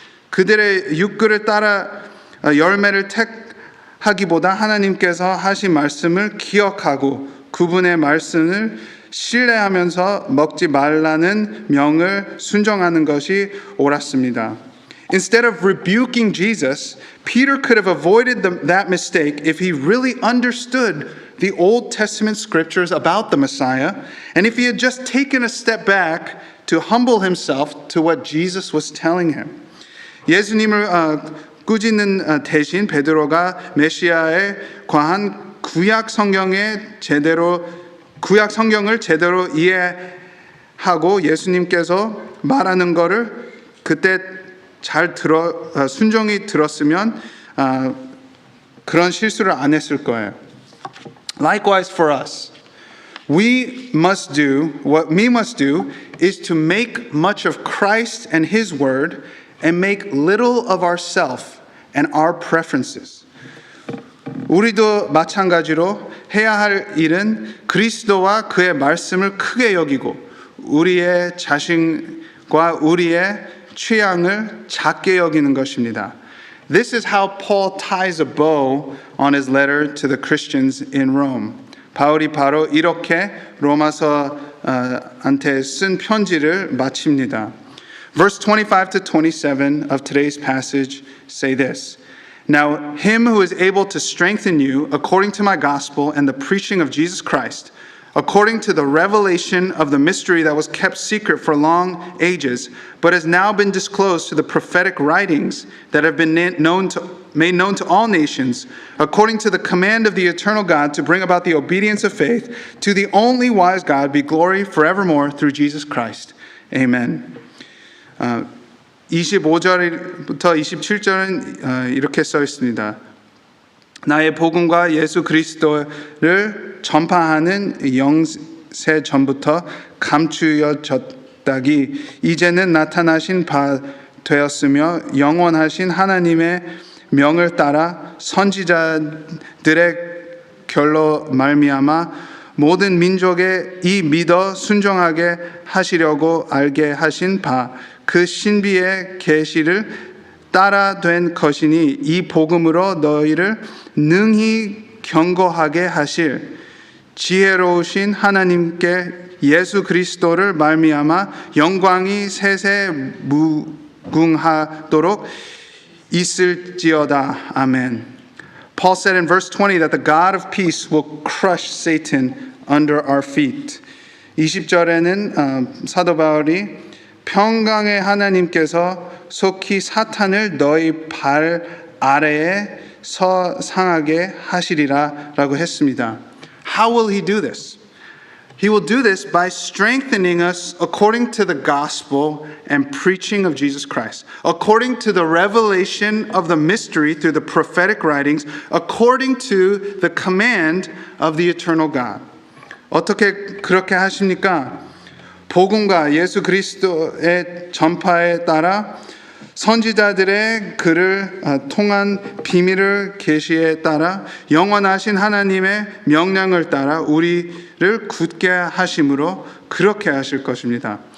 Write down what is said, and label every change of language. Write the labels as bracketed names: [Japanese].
[Korean] 그들의 욕구를 따라 열매를 택하기보다 하나님께서 하신 말씀을 기억하고 그분의 말씀을 신뢰하면서 먹지 말라는 명을 순종하는 것이 옳았습니다. [English] Instead of rebuking Jesus, Peter could have avoided that mistake if he really understood the Old Testament scriptures about the Messiah, and if he had just taken a step back to humble himself to what Jesus was telling him. [Korean] 예수님을 꾸짖는 대신 베드로가 메시아에 관한 구약 성경을 제대로 이해하고 예수님께서 말하는 것을 그때 잘 순종히 들었으면 그런 실수를 안 했을 거예요. [English] Likewise for us, what we must do is to make much of Christ and His word and make little of ourselves and our preferences. [Korean] 우리도 마찬가지로 해야 할 일은 그리스도와 그의 말씀을 크게 여기고 우리의 자신과 우리의 취향을 작게 여기는 것입니다. [English] This is how Paul ties a bow on his letter to the Christians in Rome. [Korean] 바울이 바로 이렇게 로마서한테 쓴 편지를 마칩니다. [English] Verse 25 to 27 of today's passage say this. Now him who is able to strengthen you according to my gospel and the preaching of Jesus Christ, according to the revelation of the mystery that was kept secret for long ages, but has now been disclosed to the prophetic writings that have been made known to all nations, according to the command of the eternal God to bring about the obedience of faith, to the only wise God be glory forevermore through Jesus Christ. Amen. [Korean] 25절부터 27절은 이렇게 써 있습니다. 나의 복음과 예수 그리스도를 전파하는 영세 전부터 감추어졌다기 이제는 나타나신 바 되었으며 영원하신 하나님의 명을 따라 선지자들의 결로 말미암아 모든 민족에 이 믿어 순종하게 하시려고 알게 하신 바 그 신비의 계시를 따라 된 것이니 이 복음으로 너희를 능히 경고하게 하실 지혜로우신 하나님께 예수 그리스도를 말미암아 영광이 세세 무궁하도록 있을지어다. 아멘. [English] Paul said in verse 20 that the God of peace will crush Satan under our feet. [Korean] 20절에는 사도 바울이 평강의 하나님께서 속히 사탄을 너희 발 아래에 상하게 하시리라 라고 했습니다. [English] How will he do this? He will do this by strengthening us according to the gospel and preaching of Jesus Christ, according to the revelation of the mystery through the prophetic writings, according to the command of the eternal God. [Korean] 어떻게 그렇게 하십니까? 복음과 예수 그리스도의 전파에 따라 선지자들의 글을 통한 비밀을 계시에 따라 영원하신 하나님의 명령을 따라 우리를 굳게 하심으로 그렇게 하실 것입니다.